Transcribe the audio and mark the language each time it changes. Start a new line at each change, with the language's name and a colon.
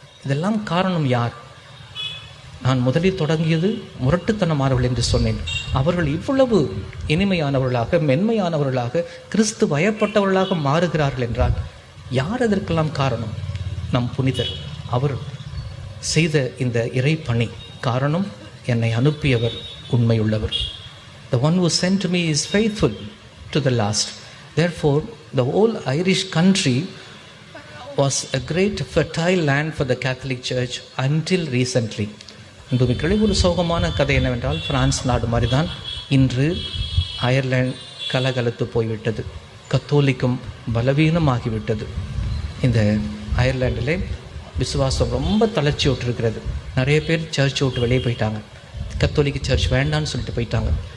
Tamil: இதெல்லாம் காரணம் யார்? நான் முதலில் தொடங்கியது முரட்டுத்தனமானவர்கள் என்று சொன்னேன். அவர்கள் இவ்வளவு இனிமையானவர்களாக, மென்மையானவர்களாக, கிறிஸ்து வயப்பட்டவர்களாக மாறுகிறார்கள் என்றால் யார் அதற்கெல்லாம் காரணம்? நம் புனிதர். அவர் செய்த இந்த இறை பணி. காரணம், என்னை அனுப்பியவர் உண்மையுள்ளவர்.
English: The one who sent me is faithful to the last. Therefore, The whole Irish country was a great fertile land for the Catholic Church until recently.
Tamil: இன்றுமிக்களை ஒரு சோகமான கதை என்னவென்றால், பிரான்ஸ் நாடு மாதிரி தான் இன்று அயர்லாந்து கலகலத்து போய்விட்டது. கத்தோலிக்கும் பலவீனமாகிவிட்டது. இந்த அயர்லாண்டிலே விசுவாசம் ரொம்ப தளர்ச்சி விட்டுருக்கிறது. நிறைய பேர் சர்ச் விட்டு வெளியே போயிட்டாங்க. கத்தோலிக்க சர்ச் வேண்டான்னு சொல்லிட்டு போயிட்டாங்க.